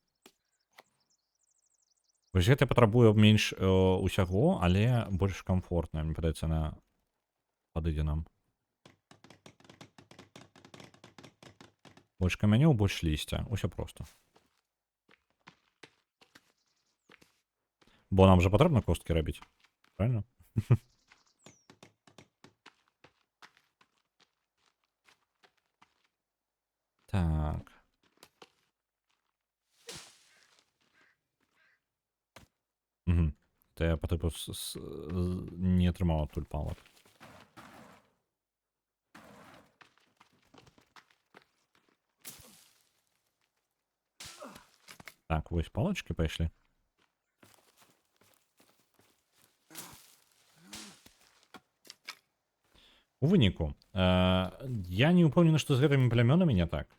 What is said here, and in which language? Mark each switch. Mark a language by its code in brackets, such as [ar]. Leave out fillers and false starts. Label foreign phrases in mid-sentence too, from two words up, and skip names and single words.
[be] Вось гэта патрабуе менш усяго, але больш камфортна. Мне падаецца, на падыдзе нам. Больш камянёў, больш лісця. Усё проста. Бо нам жа патрэбна косткі рабіць. Правильно? Так. Угу. То я [ru] по типу [be] не атрымаў адтуль палак. Так, вось палочки пайшлі. У выніку, я не ўпэўнены, што з гэтымі плямёнамі не так.